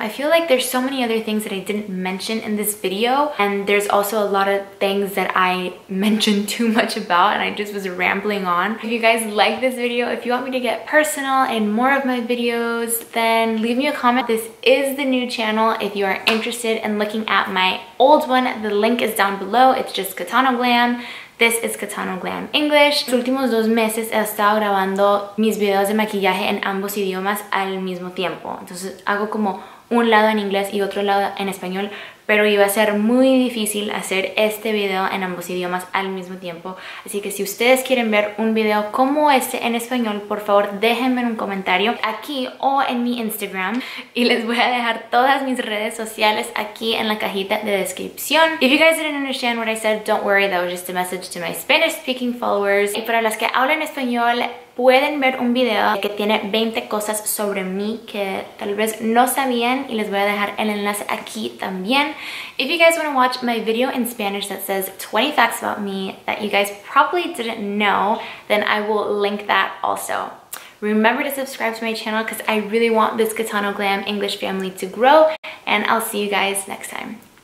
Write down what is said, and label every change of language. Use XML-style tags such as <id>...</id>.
<en>I feel like there's so many other things that I didn't mention in this video, and there's also a lot of things that I mentioned too much about and I just was rambling on. If you guys like this video, if you want me to get personal in more of my videos, then leave me a comment. This is the new channel. If you are interested in looking at my old one, the link is down below. It's just CATANO GLAM. This is CATANO GLAM English.</en> <es>Los últimos 2 meses he estado grabando mis videos de maquillaje en ambos idiomas al mismo tiempo. Entonces hago como un lado en inglés y otro lado en español, pero iba a ser muy difícil hacer este video en ambos idiomas al mismo tiempo. Así que si ustedes quieren ver un video como este en español, por favor déjenme un comentario aquí o en mi Instagram, y les voy a dejar todas mis redes sociales aquí en la cajita de descripción.</es> <en>If you guys didn't understand what I said, don't worry, that was just a message to my Spanish speaking followers.</en> <es>Y para las que hablan español, pueden ver un video que tiene 20 cosas sobre mí que tal vez no sabían, y les voy a dejar el enlace aquí también.</es> <en>If you guys want to watch my video in Spanish that says 20 facts about me that you guys probably didn't know, then I will link that also. Remember to subscribe to my channel because I really want this CATANO GLAM English family to grow, and I'll see you guys next time.</en>